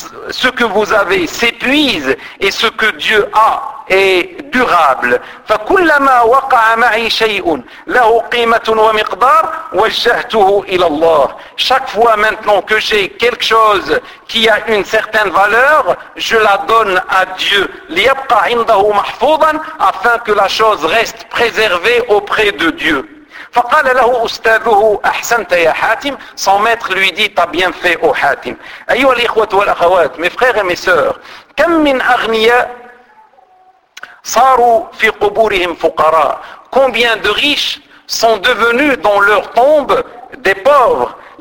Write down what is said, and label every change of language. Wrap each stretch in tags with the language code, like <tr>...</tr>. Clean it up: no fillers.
<fr>Ce que vous avez s'épuise et ce que Dieu a est durable.</fr> <ar>فكلما وقع معي شيء له قيمة ومقدار وجهته إلى الله.</ar> <fr>Chaque fois maintenant que j'ai quelque chose qui a une certaine valeur, je la donne à Dieu.</fr> <ar>ليبقى عنده محفوظا,</ar> <fr>afin que la chose reste préservée auprès de Dieu.</fr> <ar>فقال له أستاذه أحسنت يا حاتم,</ar> <fr>son maître lui dit, t'as bien fait au حاتم.</fr> <ar>أيها الإخوة والأخوات,</ar> <fr>mes frères et mes sœurs,</fr> <ar>كم من أغنياء صاروا في قبورهم فقراء,</ar> <fr>combien de riches sont devenus dans leur tombe des pauvres.</fr>